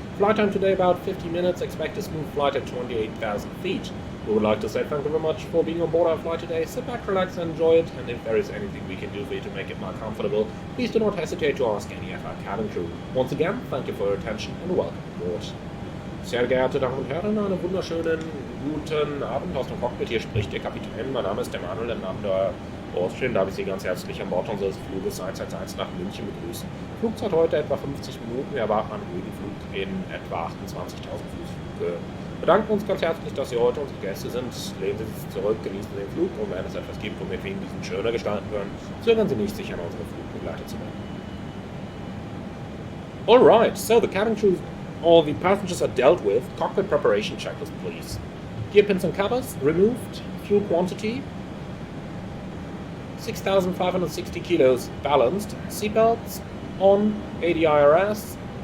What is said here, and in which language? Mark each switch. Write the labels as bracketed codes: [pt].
[en] Flight time today about 50 minutes, expect a smooth flight at 28,000 feet. We would like to say thank you very much for being on board our flight today. Sit back, relax, and enjoy it, and if there is anything we can do for you to make it more comfortable, please do not hesitate to ask any of our cabin crew. Once again, thank you for your attention and welcome aboard. [de] Sehr geehrte Damen und Herren, einen wunderschönen guten Abend aus dem Cockpit. Hier spricht Ihr Kapitän. Mein Name ist Emanuel, im Namen der Austrian darf ich Sie ganz herzlich an Bord unseres Fluges 111 nach München begrüßen. Flugzeit heute etwa 50 Minuten. Wir erwarten einen ruhigen Flug in etwa 28.000 Fuß. Wir bedanken uns ganz herzlich, dass Sie heute unsere Gäste sind. Lehnen Sie sich zurück, genießen den Flug und wenn es etwas gibt, womit wir Ihnen diesen schöner gestalten können, zögern Sie nicht, sich an unsere Flugbegleiter zu wenden. [en] Alright, so the cabin crew, all the passengers are dealt with. Cockpit preparation checklist, please. Gear pins and covers removed. Fuel quantity 6,560 kilos balanced. Seatbelts on. ADIRS.